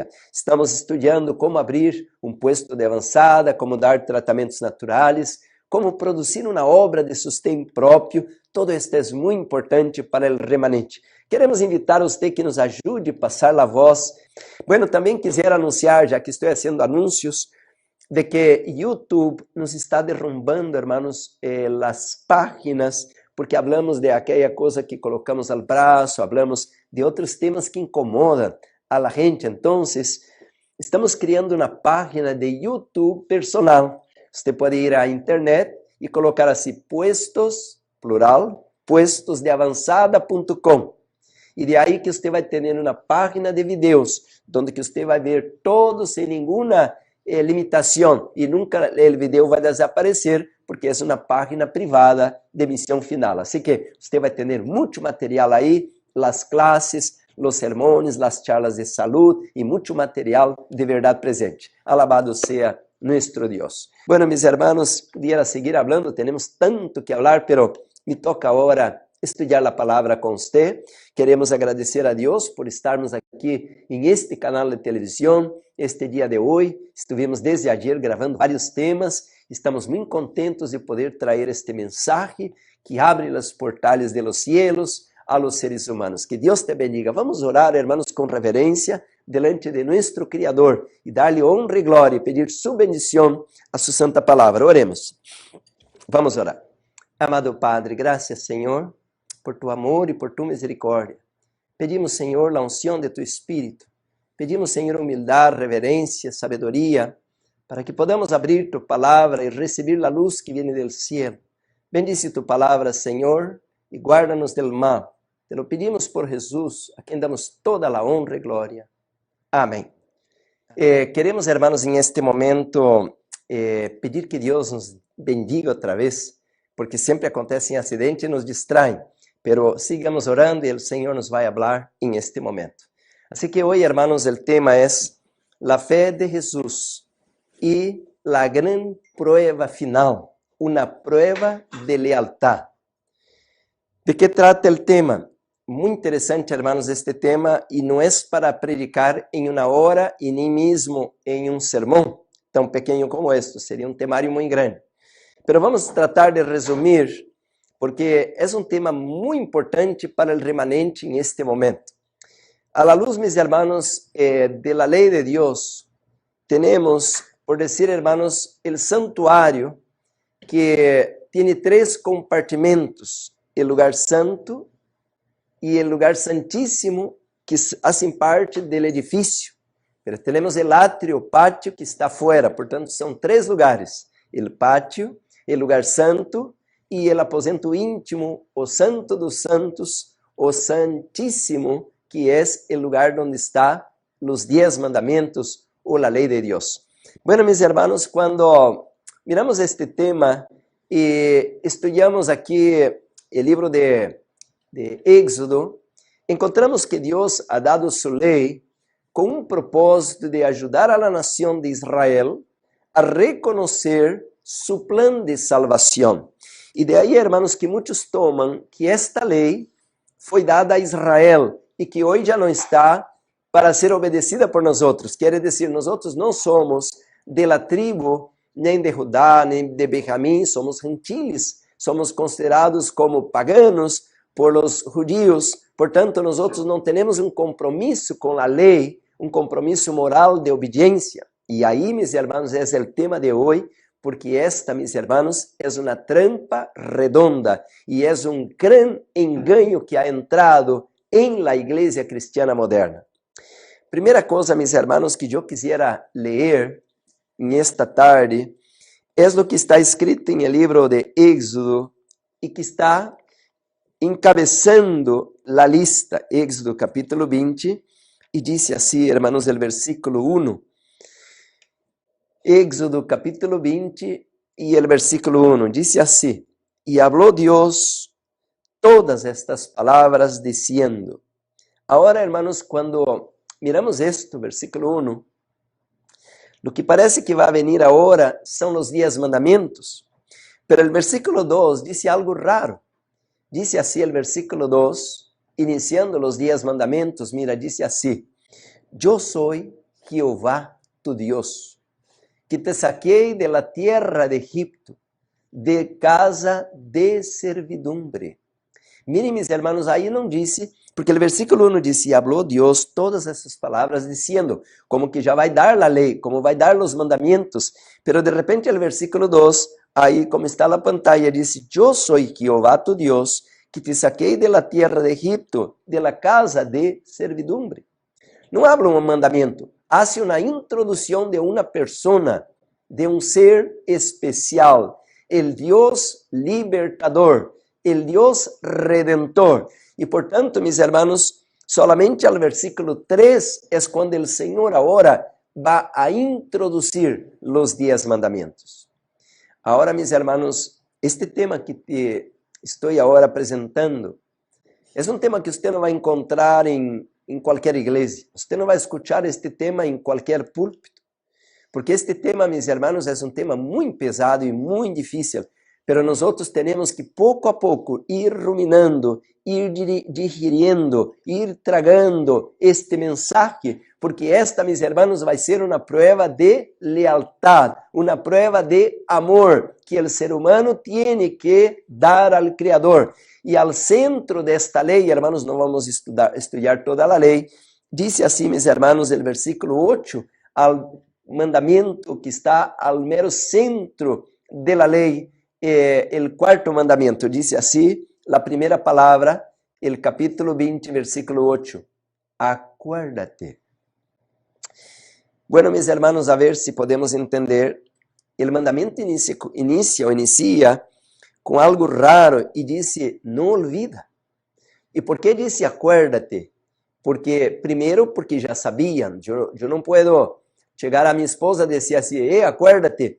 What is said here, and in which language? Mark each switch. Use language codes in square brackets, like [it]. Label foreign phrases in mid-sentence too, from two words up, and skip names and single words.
[pt] Estamos estudando como abrir um puesto de avançada, como dar tratamentos naturais, como produzir uma obra de sustento próprio. [es] Todo esto [pt] é muito importante para o remanente. Queremos invitar a você que nos ajude a passar a voz. Bueno, também quisiera anunciar, já que estou fazendo anúncios, de que YouTube nos está [es] derrumbando, hermanos, [pt] as páginas, porque hablamos de aquela coisa que colocamos ao braço, hablamos de outros temas que incomodam [es] a la gente. [pt] Então, estamos criando uma página de YouTube personal. Você pode ir à internet e colocar assim, puestos, plural, puestosdeavanzada.com. E de aí que você vai ter uma página de vídeos, onde que você vai ver todos sem nenhuma limitação e nunca o vídeo vai desaparecer porque é uma página privada de missão final. Assim que você vai ter muito material aí, as classes, os sermões, as charlas de saúde e muito material de verdade presente. [es] Alabado seja nuestro Deus. Bueno, mis hermanos, pudiera seguir hablando, tenemos tanto que hablar, pero me toca ahora estudiar a palavra com você. [pt] Queremos agradecer a Deus por estarmos aqui em este canal de televisão, este dia de hoje. Estivemos desde ayer gravando vários temas. Estamos muito contentos de poder trazer este mensagem que abre os portais [es] de los cielos a los seres humanos. [pt] Que Deus te bendiga. Vamos orar, hermanos, com reverência [es] delante de nuestro Criador [pt] e dar-lhe honra e glória e pedir sua bendição a sua santa palavra. Oremos. Vamos orar. Amado Padre, graças, Senhor, por tu amor e por tu misericórdia. Pedimos, Senhor, a unção de tu Espírito. Pedimos, Senhor, humildade, reverência, sabedoria, para que podamos abrir tu palavra e receber a luz que vem do cielo. Bendice tu palavra, Senhor, e guarda-nos [es] del mal. Te lo pedimos [pt] por Jesus, a quem damos toda a honra e glória. Amém. Queremos, hermanos, em este momento, pedir que Deus nos bendiga outra vez, porque sempre acontecem acidentes e nos distraem. [es] Pero sigamos orando [pt] e o Senhor nos vai falar em este momento. Assim que hoje, hermanos, o tema é a fé de Jesus e a grande prueba final, uma [es] prueba de lealtad. [pt] ¿De que trata o tema? Muito interessante, hermanos, este tema, e não é para predicar em uma hora e nem mesmo em um sermão tão pequeno como este, seria um temário muito grande. Pero vamos tratar de resumir, porque é um tema muito importante para o remanente em este momento. [es] A la luz, mis hermanos, de la [pt] lei de Deus, temos, por dizer, hermanos, o santuário que tem 3 compartimentos: o lugar santo e o lugar santíssimo, que fazem parte do edifício. Pero temos o átrio, o pátio, que está fora. Portanto, são 3 lugares: o pátio, o lugar santo e o aposento íntimo, o santo dos santos, o santíssimo, que é o lugar onde está os 10 mandamentos ou a lei de Deus. Bueno, mis hermanos, quando miramos este tema e estudamos aqui o livro de Éxodo, encontramos que Deus [es] ha dado [pt] sua lei com um propósito de ajudar a la nação de Israel a reconhecer [es] su plan [pt] de salvação. E de aí, hermanos, que muitos tomam que esta lei foi dada a Israel e que hoje já não está para ser obedecida por nós outros. Quer dizer, nós outros não somos de la tribo, nem de Judá, nem de Benjamim, [es] somos gentiles, somos considerados como paganos por los judíos. [pt] Portanto, nós outros não temos um compromisso com a lei, um compromisso moral de obediência. E aí, meus irmãos, é o tema de hoje, [es] porque esta, mis hermanos, [pt] é uma trampa redonda e é um gran engano que [es] ha entrado [pt] em la igreja cristiana moderna. Primeira coisa, [es] mis hermanos, [pt] que eu quisiera ler nesta tarde é o que está escrito em el livro de Éxodo e que está encabeçando la lista, Éxodo capítulo 20, e diz assim, [es] hermanos, el versículo 1. [pt] Éxodo capítulo 20 e el versículo 1, [es] diz assim: E habló Dios todas estas palabras diciendo. [pt] Agora, hermanos, quando miramos esto, versículo 1, [es] lo que parece que [pt] vai venir agora são os 10 mandamentos, [es] pero el versículo [pt] 2 diz algo raro. Diz assim el versículo 2, iniciando os 10 mandamentos, mira, diz assim: [es] Yo soy Jehová tu Dios, que te saquei de la tierra de Egipto, de casa de servidumbre. Miren, mis hermanos, [pt] aí não disse, porque o versículo 1 diz, e habló Deus todas essas palavras, dizendo, como que já vai dar a lei, como vai dar os mandamentos, pero de repente o versículo 2, aí como está na pantalla, diz, eu sou Jehová tu Deus, que te saquei [es] de la tierra de Egipto, de la casa de servidumbre. [pt] Não habla um mandamento, hace uma introdução de uma persona, de um ser especial, [es] el Dios libertador, el Dios redentor. [pt] E, portanto, [es] mis hermanos, solamente al versículo [pt] 3 é quando o Senhor agora vai a introduzir os 10 mandamentos. Agora, [es] mis hermanos, [pt] este tema que te estou agora apresentando é um tema que você não vai encontrar em qualquer igreja. Você não vai escuchar este tema em qualquer púlpito. Porque este tema, [es] mis hermanos, [pt] é um tema muito pesado e muito difícil. [es] Pero nosotros tenemos que [pt] pouco a pouco ir ruminando, ir digerindo, ir tragando este mensaje, porque esta, [es] mis hermanos, [pt] vai ser uma prova de lealtad, uma prova de amor que o ser humano tem que dar ao Criador. E ao centro desta lei, hermanos, não vamos estudar toda a lei, diz assim, [es] mis hermanos, [pt] o versículo 8, ao mandamento que está ao mero centro da lei, o quarto mandamento, diz assim, a primeira palavra, o capítulo 20, versículo 8, acuérdate. [es] Bueno, mis hermanos, [pt] a ver se podemos entender, o mandamento inicia com algo raro e disse, não olvida. E por que disse acuérdate? Porque, primeiro, porque já sabiam, eu não posso chegar a minha esposa e dizer assim, acuérdate.